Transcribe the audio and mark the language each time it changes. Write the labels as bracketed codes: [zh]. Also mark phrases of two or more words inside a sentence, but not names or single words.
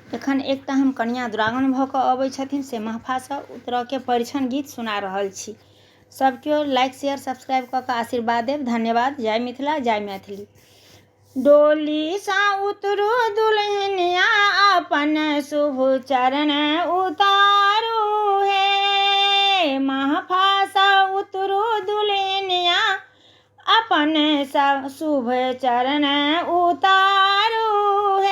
[mai] एखन एकटा हम कन्या दुरागमन भऽ कऽ अबै छथिन से महफासँ उतरऽ के परिछन गीत सुना रहल छी। सब केओ [en] like share subscribe [mai] कऽ कऽ आशीर्वाद देव। धन्यवाद। जय मिथिला जय मैथिली। डोली सा उतरू दुल्हनिया अपन शुभ चरण उतारू हे। महफासा उतरू दुल्हनिया अपन शुभ चरण उतारू हे।